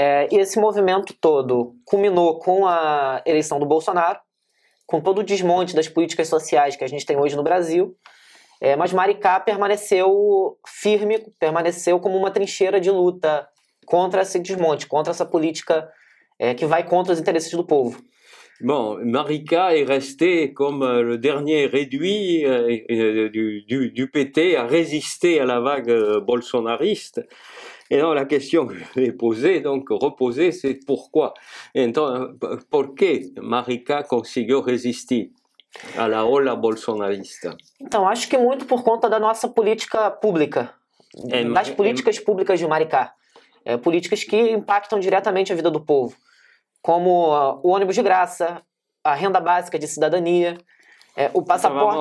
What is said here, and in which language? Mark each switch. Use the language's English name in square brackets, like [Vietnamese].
[Portuguese] E esse movimento todo culminou com a eleição do Bolsonaro, com todo o desmonte das políticas sociais que a gente tem hoje no Brasil, mas Maricá permaneceu firme, permaneceu como uma trincheira de luta contra esse desmonte, contra essa política que vai contra os interesses do povo. [French] Bon, Maricá est resté comme le dernier réduit du PT à résister à la vague bolsonariste. Et donc la question que je vais poser, donc reposer, c'est pourquoi? [Portuguese] Então, por que Maricá conseguiu resistir [French] à la [Portuguese] ola bolsonarista? Então, acho que muito por conta da nossa política pública, das políticas públicas de Maricá. Políticas que impactam diretamente a vida do povo, como o ônibus de graça, a renda básica de cidadania, o passaporte...